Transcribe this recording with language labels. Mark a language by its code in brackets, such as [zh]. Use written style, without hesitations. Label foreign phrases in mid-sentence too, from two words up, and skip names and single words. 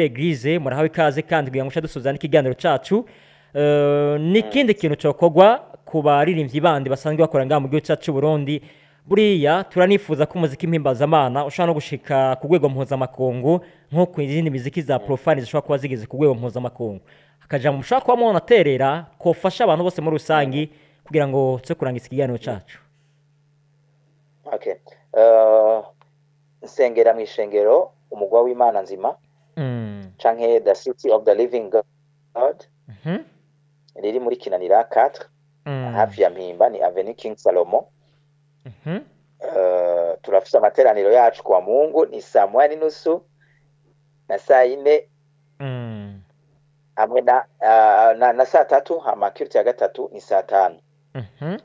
[rn] Eglise murahawe ikaze kandi kugira ngo musha dusuza n'ikiganiro cacu n'ikindi kintu cokogwa ku baririmbyi bandi basanzwe bakora ngaha mu gihugu cyacu cy'u Burundi buriya turanifuza ko umuziki mpimbazamana ushobora no gushika ku rwego mpuzamakungu nk'uko izindi miziki za profane zishobora kuba zigeze ku rwego mpuzamakungu akajambo mushobora kuba munaterera kofasha abantu bose muri rusangi kugira ngo tse kurangiza ikiganiro cyacu nsengera mu ishengero umugwa w'Imana nzima canke the city of the living God riri muri Kinanira 4 hafi ya Mpimba ni Avenue King Salomo. Turafise amateraniro yacu kwa Mungu ni saa 8:30 na saa 4 hamwe na saa 3 amakiriti ya gatatu ni saa 5.